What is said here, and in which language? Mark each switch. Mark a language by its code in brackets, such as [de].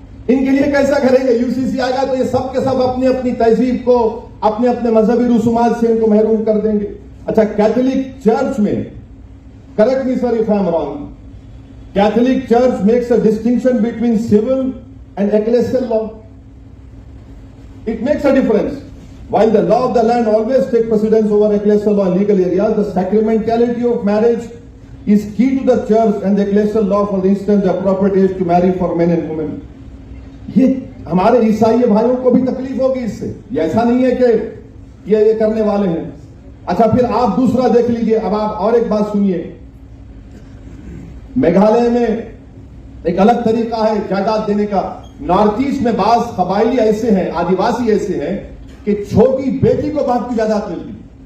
[hi] इनके लिए कैसा करेंगे? यूसीसी आएगा तो ये सब के सब अपनी अपनी तहजीब को, अपने अपने मजहबी रसूमात से इनको महरूम कर देंगे। [en] अच्छा, Catholic church में, correct me sir if I am wrong, Catholic church makes a distinction between civil and ecclesial law. It makes a difference. While the law of the land always takes precedence over ecclesial law in legal areas, the sacramentality of marriage is key to the church and the ecclesial law. For instance, the appropriate age to marry for men and women. [hi] ये हमारे ईसाई भाइयों को भी तकलीफ होगी इससे, ये ऐसा नहीं है कि ये करने वाले हैं। अच्छा, फिर आप दूसरा देख लीजिए। अब आप और एक बात सुनिए, मेघालय में एक अलग तरीका है जायदाद देने का। नॉर्थ ईस्ट में बास कबाइली ऐसे हैं, आदिवासी ऐसे हैं कि छोटी बेटी को बाप की जायदाद मिलती।